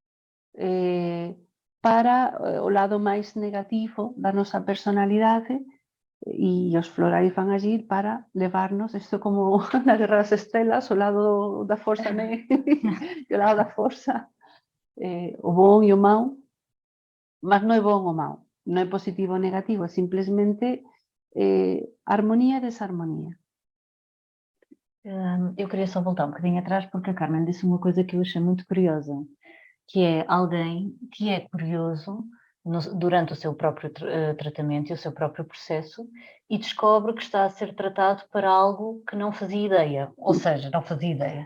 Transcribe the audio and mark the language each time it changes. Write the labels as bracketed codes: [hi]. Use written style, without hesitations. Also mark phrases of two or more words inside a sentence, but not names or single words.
[gl] para o lado máis negativo da nosa personalidade e os florais van agir para levarnos, isto como na Guerra das Estrelas, o lado da forza e o lado da forza, o bon e o mau, mas non é bon ou mau, non é positivo ou negativo, é simplesmente armonía e desarmonía. [pt] Eu queria só voltar um bocadinho atrás porque a Carmen disse uma coisa que eu achei muito curiosa, que é alguém que é curioso durante o seu próprio tratamento e o seu próprio processo e descobre que está a ser tratado para algo que não fazia ideia, ou seja, não fazia ideia.